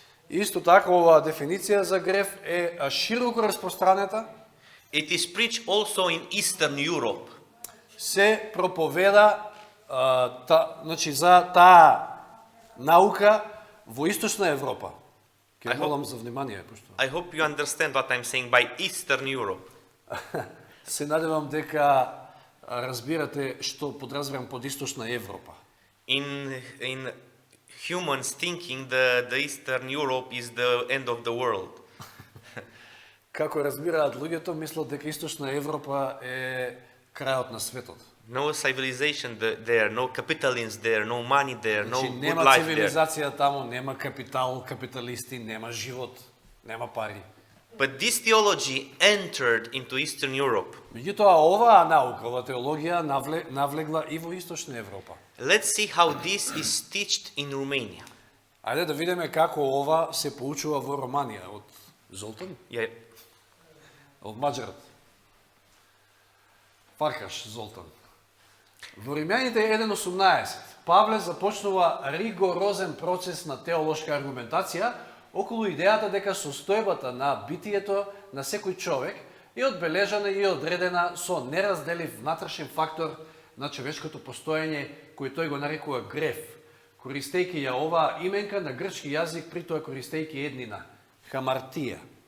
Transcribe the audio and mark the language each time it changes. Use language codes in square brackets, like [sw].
[mk] Исто така, оваа дефиниција за грев е широко распространета, [en] it is preached also in Eastern Europe. [mk] се проповеда значи, за таа наука во Источна Европа. Ке молам за внимание, пошто [en] I hope you understand what I'm saying by Eastern Europe. [mk] се надевам дека разбирате што подразбирам под Источна Европа. [en] In humans thinking the Eastern Europe is the end of the world. [mk] Како разбираат луѓето, мислат дека Источна Европа е крајот на светот. [en] No civilization there, no capitalism there, no money there, no [mk] Значи, [en] good [mk] нема [en] life there. [mk] цивилизација таму, нема капитал, капиталисти, нема живот, нема пари. [en] But this theology entered into Eastern Europe. [mk] Меѓутоа, оваа наука, оваа теологија навлегла и во Источна Европа. [en] Let's see how this is taught in Romania. [mk] Ајде да видиме како ова се поучува во Романија од Золтан, [en] Yeah. [mk] од Маđарот. Фаркаш Золтан. Во Римјаните 1:18 Павле започнува ригорозен процес на теолошка аргументација околу идејата дека состојбата на битието на секој човек е одбележана и одредена со неразделив внатрешен фактор на човечкото постоење, кој тој го нарекува грев, користејќи ја оваа именка на грчки јазик, при тоа користејќи еднина, хамартија.